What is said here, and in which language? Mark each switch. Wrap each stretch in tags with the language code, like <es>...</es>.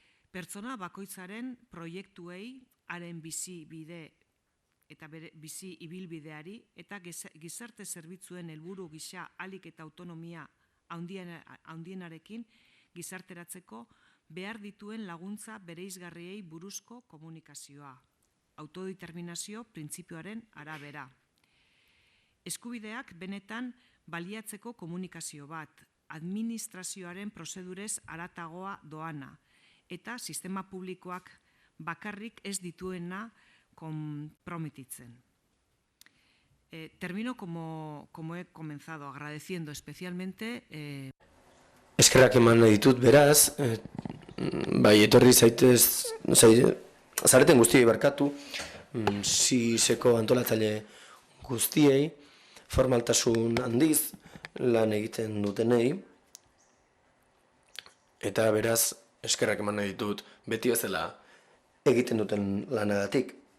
<eu>Pertsona bakoitzaren proiektuei, haren bizi bide eta bizi ibilbideari eta gizarte zerbitzuen helburu gisa ahalik eta autonomia handienarekin gizarteratzeko behar dituen laguntza bereizgarriei buruzko komunikazioa, autodeterminazio printzipioaren arabera. Eskubideak benetan baliatzeko komunikazio bat, administrazioaren prozedurez haratagoa doana, eta sistema publikoak bakarrik ez dituena comprometitzen.</eu> <es>Termino como he comenzado, agradeciendo especialmente...</es> <eu>Eskerrak eman nahi ditut, beraz, bai, etorri zareten guztiei barkatu, SISeko antolatzaile guztiei, formaltasun handiz lan egiten dutenei, eta beraz, eskerrak eman nahi ditut, beti bezala egiten duten lanagatik.</eu>